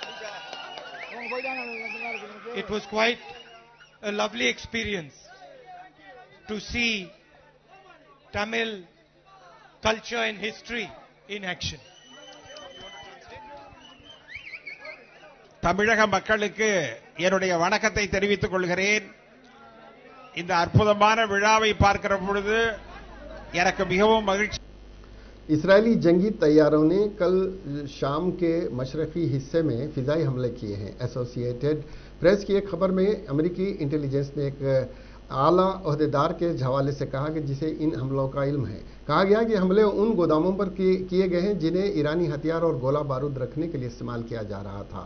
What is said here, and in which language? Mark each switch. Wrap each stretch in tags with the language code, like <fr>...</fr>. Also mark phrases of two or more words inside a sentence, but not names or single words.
<en>It was quite a lovely experience to see Tamil culture and history in action.</en> <ta>தமிழக மக்களுக்கு என்னுடைய வணக்கத்தை தெரிவித்துக் கொள்கிறேன். இந்த அற்புதமான விழாவை பார்க்கிற பொழுது எனக்கு மிகவும் மகிழ்ச்சி.</ta> <ur>اسرائیلی جنگی طیاروں نے کل شام کے مشرقی حصے میں فضائی حملے کیے ہیں. ایسوسی ایٹڈ پریس کی ایک خبر میں امریکی انٹیلیجنس نے ایک اعلیٰ عہدیدار کے حوالے سے کہا کہ جسے ان حملوں کا علم ہے. کہا گیا کہ حملے ان گوداموں پر کیے گئے ہیں جنہیں ایرانی ہتھیار اور گولہ بارود رکھنے کے لیے استعمال کیا جا رہا تھا.</ur>